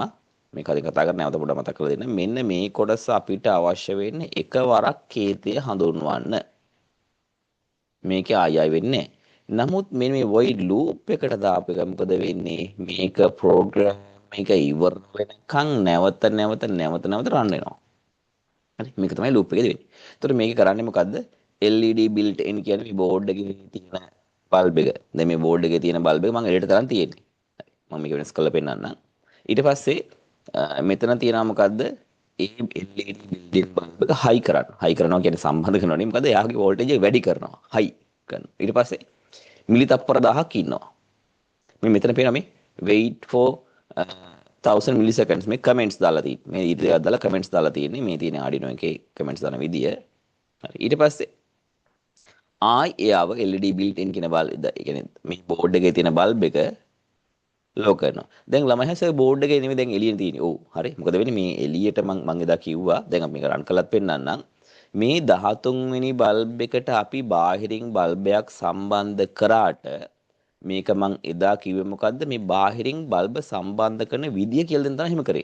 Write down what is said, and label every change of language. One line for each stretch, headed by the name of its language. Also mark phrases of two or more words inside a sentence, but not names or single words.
Sinhala: මේක කලින් කතා කරලා නැවත පොඩ්ඩක් මතක් කරලා දෙන්න. මෙන්න මේ කොටස අපිට අවශ්‍ය වෙන්නේ එකවරක් කේතය හඳුන්වන්න. මේක ආයෙ වෙන්නේ නැහැ. නමුත් මේ
English: void loop
Sinhala: එකට දාපු එක මොකද වෙන්නේ? මේක program මේක ඉවර වෙනකන් නැවත run වෙනවා. හරි මේක තමයි loop එකේ වෙන්නේ. එතකොට මේක කරන්නේ මොකද්ද?
English: LED built in
Sinhala: කියන්නේ මේ board එකේ තියෙන බල්බ් එක. දැන් මේ board එකේ තියෙන බල්බ් එක මම එළියට තරම් තියෙන්නේ. මම මේක වෙනස් කරලා පෙන්නන්නම්. ඊට පස්සේ මෙතන තියෙනවා මොකද්ද? ඒ
English: LED built-in
Sinhala: බල්බ් එක high කරන්න. high කරනවා කියන්නේ සම්බන්ධ කරනවා නේ. මොකද එයාගේ voltage එක වැඩි කරනවා. high කරනවා. ඊට පස්සේ මිලි තප්පර 1000ක් ඉන්නවා. මේ මෙතන පේනවා මේ
English: wait for 1000 milliseconds
Sinhala: මේ කමෙන්ට්ස් දාලා තියෙන්නේ. මේ ඊට දෙකක් දාලා කමෙන්ට්ස් දාලා තියෙන්නේ. මේ තියෙන ආඩිනෝ එකේ කමෙන්ට්ස් දාන විදිය. හරි. ඊට පස්සේ ආයි එයාව
English: LED built in
Sinhala: කියන බල්බ් ඒ කියන්නේ මේ බෝඩ් එකේ තියෙන බල්බ් එක ලෝ කරනවා. දැන් ළමයි හැසේ බෝඩ් එකේ නෙමෙයි දැන් එළියෙන් තියෙන්නේ. ඔව් හරි. මොකද වෙන්නේ මේ එළියට මම එදා කිව්වා. දැන් අපි මේක රන් කළත් පෙන්නන්නම්. මේ 13 වෙනි බල්බ් එකට අපි බාහිරින් බල්බයක් සම්බන්ධ කරාට මේක මං එදා කිව්වේ මොකද්ද මේ බාහිරින් බල්බ සම්බන්ධ කරන විදිය කියලා දෙන්න තමයි එහෙම කරේ.